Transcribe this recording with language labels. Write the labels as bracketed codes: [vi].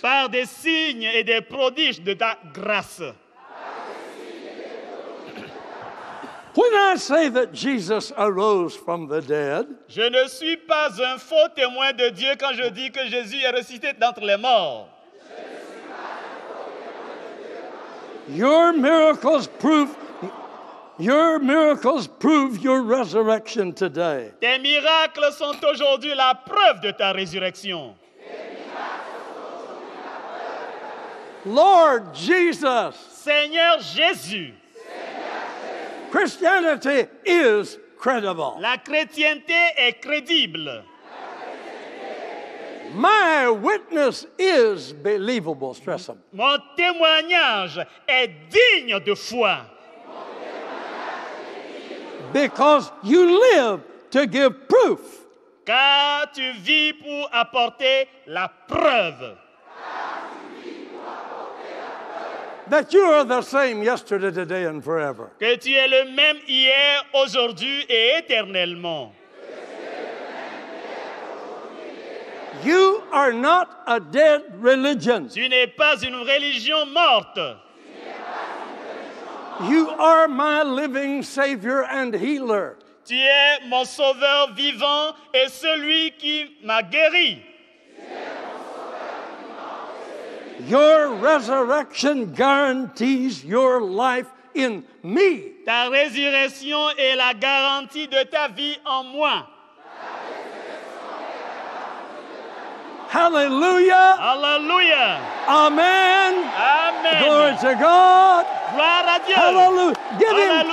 [fr] Par des signes et des prodiges de ta grâce. [en] When I say that Jesus arose from the dead, [fr] je ne suis pas un faux témoin de Dieu quand je dis que Jésus est ressuscité d'entre les morts. [en] Your miracles prove your resurrection today. [fr] Tes miracles sont aujourd'hui la preuve de ta résurrection. [en] Lord Jesus. [fr] Seigneur Jésus. [en] Christianity is credible. [fr] La chrétienté est crédible. [en] My witness is believable. Stress them. [fr] Mon témoignage est digne de foi. [en] Because you live to give proof. [fr] Car tu vis pour apporter la preuve. [en] That you are the same yesterday, today, and forever. [fr] Que tu es le même hier, aujourd'hui et éternellement. [en] You are not a dead religion. [fr] Tu n'es pas une religion morte. [en] You are my living Savior and healer. [fr] Tu es mon sauveur vivant et celui qui m'a guéri. [en] Your resurrection guarantees your life in me. [fr] Ta résurrection est la garantie de ta vie en moi. [en] Hallelujah. [fr] Hallelujah. [en] Amen. [fr] Amen. [en] Glory to God. [fr] Gloire à Dieu. [en] Hallelujah. Give him [fr] Hallelujah.